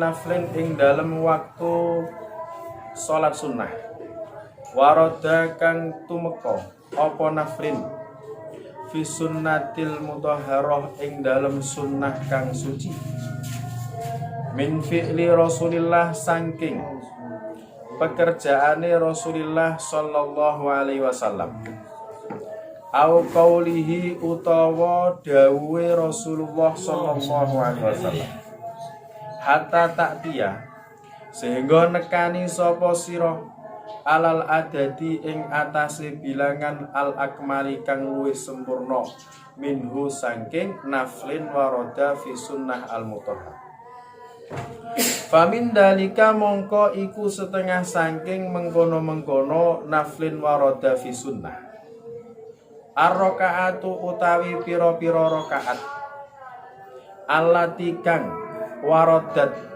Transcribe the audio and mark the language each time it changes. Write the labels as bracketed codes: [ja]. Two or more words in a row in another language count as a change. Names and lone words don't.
[jv] naflin ing dalem waktu salat sunnah waroda kang tumeka apa [ar] naflin fi sunnatil mutahharah [jv] ing dalem sunnah kang suci [ar] min fi'li Rasulillah [jv] saking pekerjaane Rasulillah sallallahu [ar] alaihi wasallam au qaulihi [jv] utawa dawuhe Rasulullah [ar] sallallahu alaihi wasallam hatta taktiya [jv] sehingga nekani sapa sira [ar] alal adadi [jv] ing atase bilangan [ar] al akmali [jv] kang luwih sempurna minhu saking [ar] naflin waroda fi sunnah al mutahhar. Famin dalika [jv] mongko iku setengah saking mengkono-mengkono [ar] naflin waroda fi sunnah ar-rakaatu [jv] utawi pira-pira rakaat allati kang warodat